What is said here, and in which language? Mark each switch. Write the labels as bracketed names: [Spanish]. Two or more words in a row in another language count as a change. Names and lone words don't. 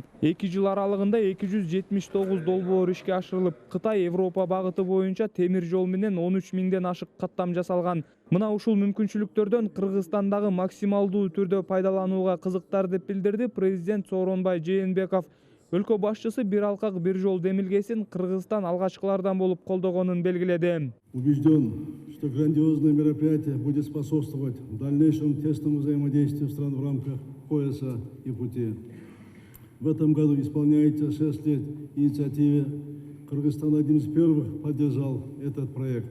[Kyrgyz] 2 жыл аралыгында 279 долбоор ишке ашырылып, Кытай Европа багыты боюнча темир жол менен 13 миңден ашык каттам жасалган. Мына ушул мүмкүнчүлүктөрдөн Кыргызстандагы максималдуу түрдө пайдаланууга кызыктар деп билдирди президент Сооронбай Жээнбеков. Өлкө башчысы бир алкак бир жол демилгесин Кыргызстан алгачкылардан болуп колдогонун белгиледи. [Russian] Убежден, что грандиозное мероприятие будет способствовать дальнейшему тесному взаимодействию стран в рамках пояса и пути. В этом году исполняется 6 лет инициативе. Кыргызстан одним из первых поддержал этот проект.